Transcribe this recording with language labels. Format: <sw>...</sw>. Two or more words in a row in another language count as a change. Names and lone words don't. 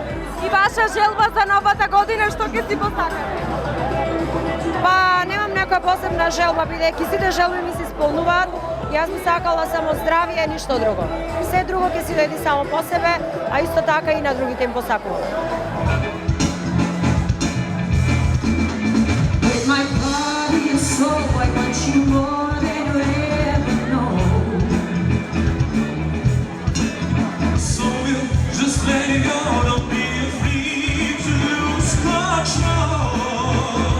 <mk>И ваша желба за новата година, што ќе си посакате? Па немам некоја посебна желба, бидејќи сите желби ми се исполнуваат. Јас би сакала само здравје, ништо друго. Се друго ќе си дојде само по себе, а исто така и на другите им посакувам.</mk> <en>My body and soul, I want you more than you ever know. So we'll just let it go, don't be afraid to lose control.</en>